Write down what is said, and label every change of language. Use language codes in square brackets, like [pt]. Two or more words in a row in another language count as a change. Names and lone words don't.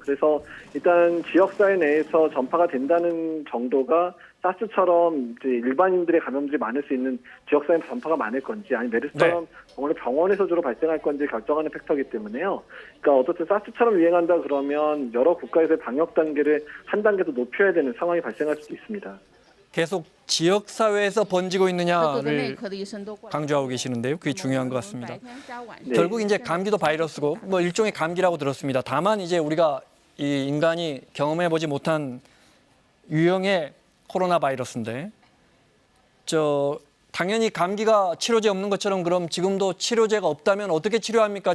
[ko] 그래서 일단 지역사회 내에서 전파가 된다는 정도가 사스처럼 이제 일반인들의 감염들이 많을 수 있는 지역사회 전파가 많을 건지 아니면 메르스처럼 오늘 병원에서 주로 발생할 건지 결정하는 팩터이기 때문에요. 그러니까 어쨌든 사스처럼 유행한다 그러면 여러 국가에서의 방역 단계를 한 단계 더 높여야 되는 상황이 발생할 수도 있습니다. 계속 지역 사회에서 번지고 [zh] 各个内 [ko] 있느냐를 [zh] 科的医生都过来 [ko] 강조하고 계시는데요. 그게 중요한 것 같습니다. [zh] 白天加晚 [ko] 네. 결국 이제 감기도 바이러스고 뭐 일종의 감기라고 들었습니다. 다만 이제 우리가 이 인간이 경험해 보지 못한 유형의 코로나 바이러스인데 당연히 감기가 치료제 없는 것처럼 그럼 지금도 치료제가 없다면 어떻게 치료합니까?